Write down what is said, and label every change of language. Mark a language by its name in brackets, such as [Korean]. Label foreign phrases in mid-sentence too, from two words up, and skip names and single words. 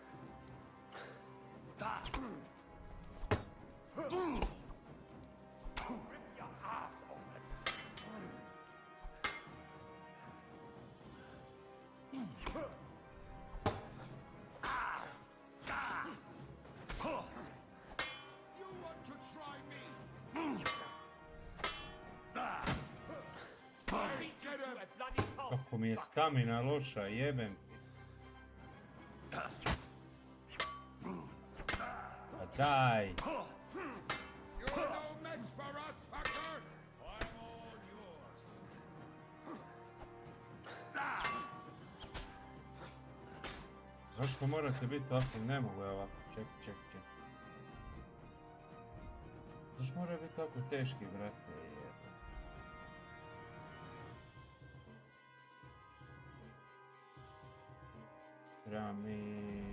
[English] Rip your ass open. You want to try me? [Serbian] Kako mi je stamina loša, jebem ti. Pa daj. [English] You're no match for us, fucker! I'm all yours. [Serbian] Zašto morate biti ovakvi? Ne mogu ja ovako. Ček. Zašto moraju biti tako teški, brate? Jebem. Treba mi...